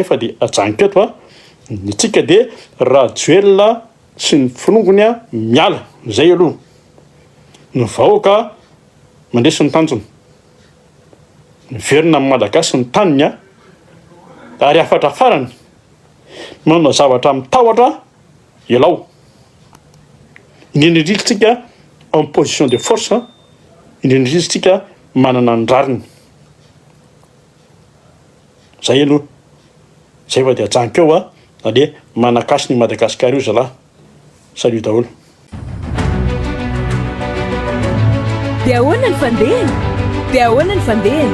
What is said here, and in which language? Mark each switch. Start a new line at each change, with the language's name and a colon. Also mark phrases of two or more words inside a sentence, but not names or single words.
Malagasy: fa de ajaniko eto ny tsika de rajoel sy ny firongony miala zay aloha ny vahoaka mandresy ny tanjony ny verina amin'ny malagasy ny taniny ary afatra farany manao zavatra amin'ny tahotra elao indrindrindritsika
French: en position de force
Malagasy: indrindrindritsika manana ny rariny zay aloha zay fa de ajaniko eo ale manakasy ny Madagasikara io zalahy salut daholo de ahoana ny fandehany de ahoana ny fandehany